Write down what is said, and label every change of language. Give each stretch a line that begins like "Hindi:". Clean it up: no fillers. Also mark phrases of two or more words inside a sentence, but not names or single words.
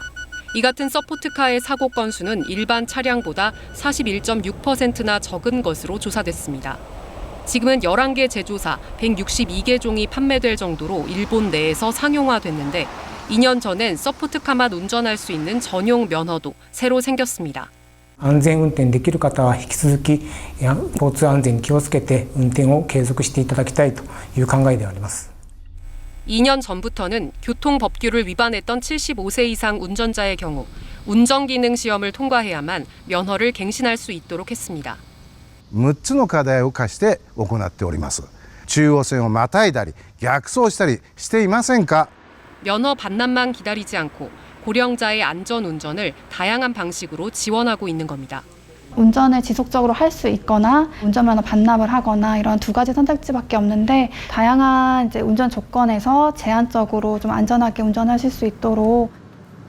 Korean: 이 같은 서포트카의 사고 건수는 일반 차량보다 41.6%나 적은 것으로 조사됐습니다. 지금은 11개 제조사 162개 종이 판매될 정도로 일본 내에서 상용화됐는데 2년 전엔 서포트카만 운전할 수 있는 전용 면허도 새로 생겼습니다.
Japanese: 安全運転できる方は引き続き交通安全に気をつけて運転を継続していただきたいという考えであります。
Korean: 2년 전부터는 교통법규를 위반했던 75세 이상 운전자의 경우 운전기능 시험을 통과해야만 면허를 갱신할 수 있도록 했습니다.
Japanese: 6 つの課題を課して行っております。中央線をまたいだり逆走したりしていませんか?
Korean: 면허 반납만 기다리지 않고 고령자의 안전 운전을 다양한 방식으로 지원하고 있는 겁니다. 운전을 지속적으로 할 수 있거나 운전면허 반납을 하거나 이런 두 가지 선택지밖에 없는데 다양한 이제 운전 조건에서 제한적으로 좀 안전하게 운전하실 수 있도록